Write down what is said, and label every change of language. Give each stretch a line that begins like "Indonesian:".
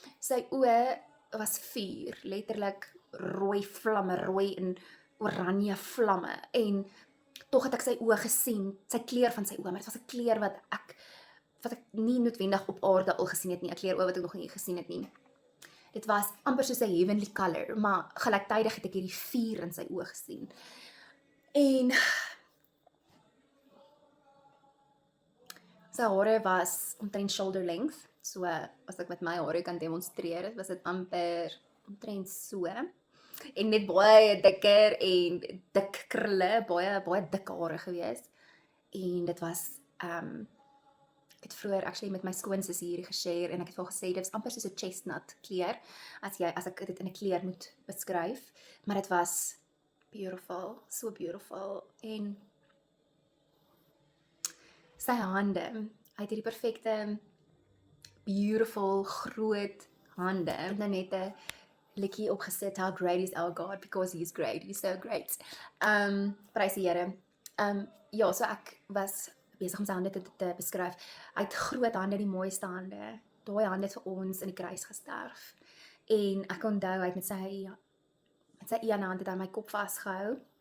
Afrikaans: Sy oë was vuur, letterlik rooi vlamme, rooi en oranje vlamme en tog het ek sy oë gesien, sy kleur van sy oë, maar dit was 'n kleur wat ek nie noodwendig op aarde al gesien het nie, 'n kleur oë wat ek nog nie gesien het nie. Dit was amper soos 'n heavenly color, maar gelyktydig het ek hierdie vuur in sy oë gesien. En sy hare was omtrent shoulder length, so as ek met my hare kan demonstreer, was dit amper omtrent so. En net baie dikker en dik krulle, baie dik hare gewees. En dit was ek het vroeër actually met my skoonsussie hierdie geshare en ek het vir haar gesê dit was amper soos 'n chestnut kleur as ek dit in 'n kleur moet beskryf, maar dit was
English: beautiful, so beautiful.
Afrikaans: En sy hande, hy het hierdie perfekte beautiful groot hande en dan net 'n liedjie opgesit,
English: how great is our God, because he is great, he is so great.
Afrikaans: Prys die Here. Ja, so ek was besig om sy hande te beskryf. Hy het groot hande, die mooiste hande. Daai hande het vir ons in die kruis gesterf. En ek onthou hy het met sy een hand het aan my kop vasgehou.